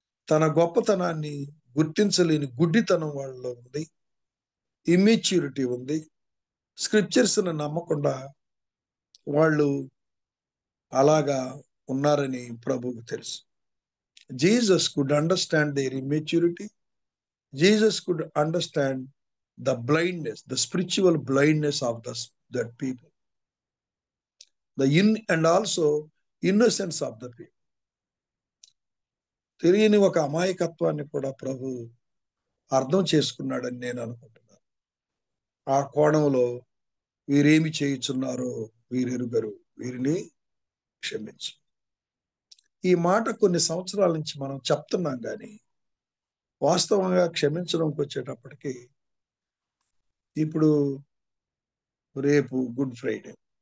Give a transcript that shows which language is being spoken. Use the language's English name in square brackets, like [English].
[Telugu] తన గొప్పతనాన్ని గుర్తించలేని గుడ్డితనం వాళ్ళలో ఉంది, ఇమ్మెచ్యూరిటీ ఉంది. స్క్రిప్చర్స్ను నమ్మకుండా వాళ్ళు అలాగా ఉన్నారని ప్రభువుకు తెలుసు. [English] Jesus could understand their immaturity. Jesus could understand the blindness, the spiritual blindness of that people, and also innocence of the people. [Telugu] తెలియని ఒక అమాయకత్వాన్ని కూడా ప్రభు అర్థం చేసుకున్నాడని నేను అనుకుంటున్నాను. ఆ కోణంలో వీరేమి చేయుచున్నారో వీరెరుగరు, వీరిని క్షమించు. ఈ మాట కొన్ని సంవత్సరాల నుంచి మనం చెప్తున్నాం, కానీ వాస్తవంగా క్షమించడంకి వచ్చేటప్పటికి ఇప్పుడు రేపు గుడ్ ఫ్రైడే.